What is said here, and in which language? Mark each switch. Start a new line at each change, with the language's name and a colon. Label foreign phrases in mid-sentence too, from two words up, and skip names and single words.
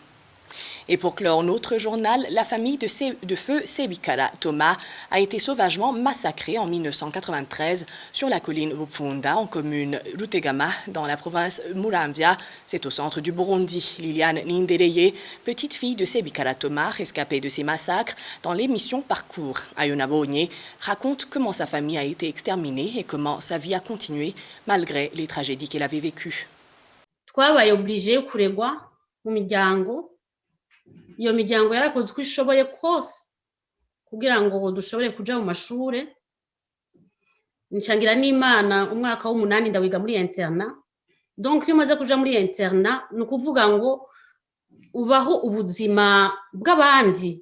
French: Et pour clore notre journal, la famille de feu Sebikala Thomas a été sauvagement massacrée en 1993 sur la colline Bupfunda, en commune Rutegama, dans la province Muramvya. C'est au centre du Burundi. Liliane Nindereye, petite fille de Sebikala Thomas, rescapée de ces massacres, dans l'émission Parcours Ayona Bonye, raconte comment sa famille a été exterminée et comment sa vie a continué malgré les tragédies qu'elle avait vécues.
Rundi: Twabaye obligé kuregwa mu miryango. Iyo miryango yarakoze uko ishoboye kose kugira ngo dushobore kuja mu mashure. Nshangira n'Imana umwaka w'8 ndawiga muri interna. Donc iyo maze kuja muri interna nukuvuga ngo ubaho ubuzima bw'abandi.